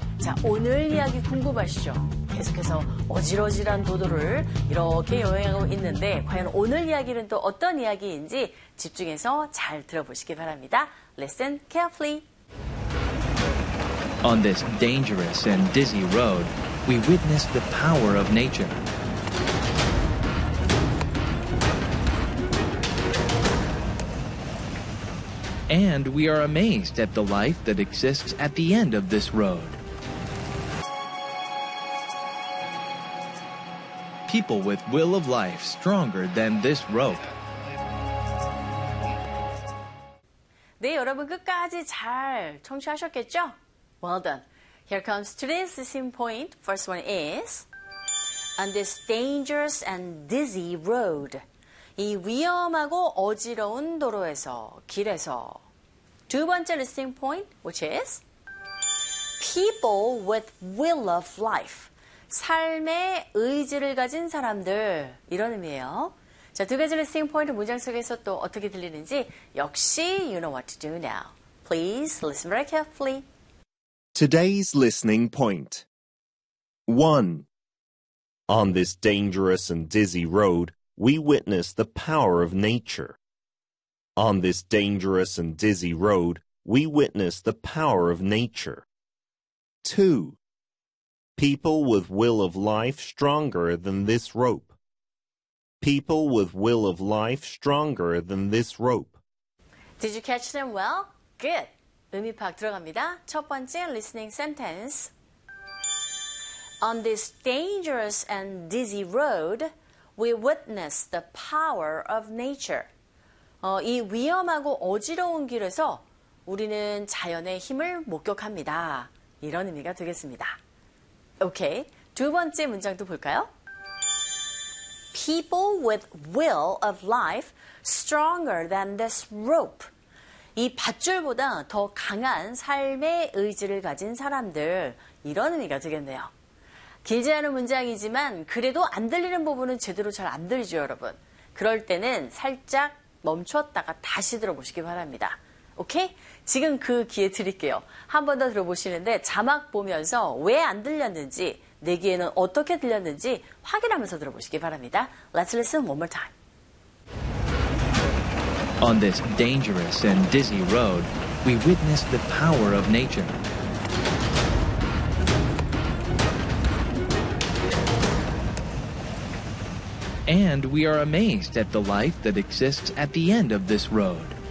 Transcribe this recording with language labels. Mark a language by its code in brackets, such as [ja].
[ko] 자, 오늘 이야기 궁금하시죠? 계속해서 어지러지란 도도를 이렇게 여행하고 있는데 과연 오늘 이야기는 또 어떤 이야기인지 집중해서 잘 들어보시기 바랍니다. [en] Listen carefully. On this dangerous and dizzy road, we witness the power of nature. And we are amazed at the life that exists at the end of this road. People with will of life stronger than this rope. [ko] 네, 여러분 끝까지 잘 청취하셨겠죠? [en] Well done. Here comes today's lesson point. First one is, on this dangerous and dizzy road. [ko] 이 위험하고 어지러운 도로에서, 길에서. 두 번째 [en] listening point, which is people with will of life. [ko] 삶의 의지를 가진 사람들, 이런 의미예요. 자, 두 가지 listening point 문장 속에서 또 어떻게 들리는지 역시 [en] you know what to do now. Please listen very carefully. Today's listening point. 1. On this dangerous and dizzy road, we witness the power of nature. On this dangerous and dizzy road, we witness the power of nature. 2. People with will of life stronger than this rope. People with will of life stronger than this rope. Did you catch them well? Good. [ko] 의미 파악 들어갑니다. 첫 번째 listening sentence. [en] On this dangerous and dizzy road, we witness the power of nature. [ko] 이 위험하고 어지러운 길에서 우리는 자연의 힘을 목격합니다. 이런 의미가 되겠습니다. 오케이, 두 번째 문장도 볼까요? [en] People with will of life stronger than this rope. [ko] 이 밧줄보다 더 강한 삶의 의지를 가진 사람들, 이런 의미가 되겠네요. 길지 않은 문장이지만 그래도 안 들리는 부분은 제대로 잘 안 들리죠, 여러분. 그럴 때는 살짝 멈췄다가 다시 들어보시기 바랍니다. 오케이? 지금 그 기회 드릴게요. 한 번 더 들어보시는데 자막 보면서 왜 안 들렸는지, 내기에는 어떻게 들렸는지 확인하면서 들어보시기 바랍니다. [en] Let's listen one more time. On this dangerous and dizzy road, we witness the power of nature. And we are amazed at the life that exists at the end of this road.